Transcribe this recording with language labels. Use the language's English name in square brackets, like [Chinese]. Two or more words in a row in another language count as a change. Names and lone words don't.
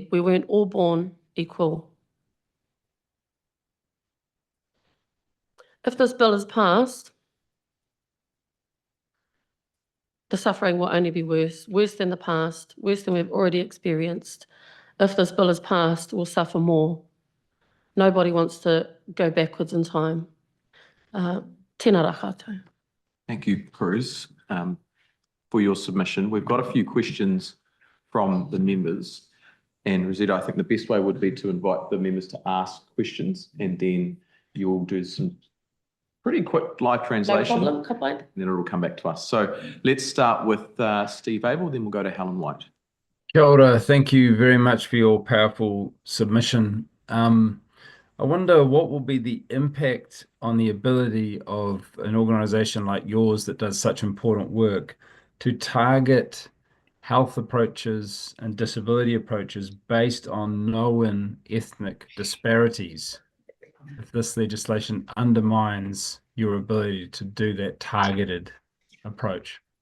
[English] We weren't all born equal. If this bill is passed, the suffering will only be worse than the past, worse than we've already experienced. If this bill is passed, we'll suffer more. Nobody wants to go backwards in time. [Māori] Tēnā rā koutou. [English] Thank you, Cruze, for your submission. We've got a few questions from the members. And Rosetta, I think the best way would be to invite the members to ask questions, and then you'll do some pretty quick live translation. No problem, Kapa. And then it'll come back to us. So let's start with Steve Abel, then we'll go to Helen White. [Māori] Kia ora, [English] thank you very much for your powerful submission. I wonder what will be the impact on the ability of an organisation like yours that does such important work to target health approaches and disability approaches based on known ethnic disparities, if this legislation undermines your ability to do that targeted approach.